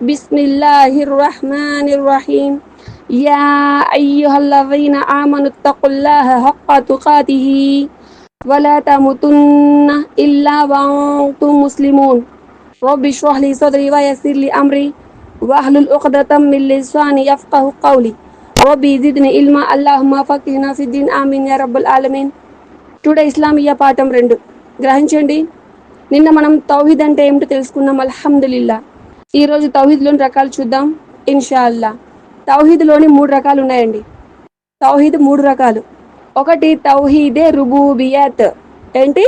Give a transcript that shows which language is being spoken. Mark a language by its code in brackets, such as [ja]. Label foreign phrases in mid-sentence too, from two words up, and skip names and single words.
[ar] بسم الله الرحمن الرحيم. يا أيها الذين آمنوا اتقوا الله حق تقاته ولا تموتن إلا وأنتم مسلمون. رب اشرح لي صدري ويسر لي أمري واحلل عقدة من لساني يفقه قولي ربي زدني علما اللهم فقهنا في الدين آمين يا رب العالمين. [te] టుడే ఇస్లామియా పాఠం 2 గ్రహించండి. నిన్న మనం తౌహీద్ అంటే ఏమిటో తెలుసుకున్నాం. అల్హమ్దులిల్లా. ఈరోజు తౌహీద్లోని రకాలు చూద్దాం [ar] إن شاء الله. [te] తౌహీద్లోని 3 రకాలు ఉన్నాయండి. తౌహీద్ 3 రకాలు. ఒకటి [ar] توحيد ربوبية. [te] ఏంటి?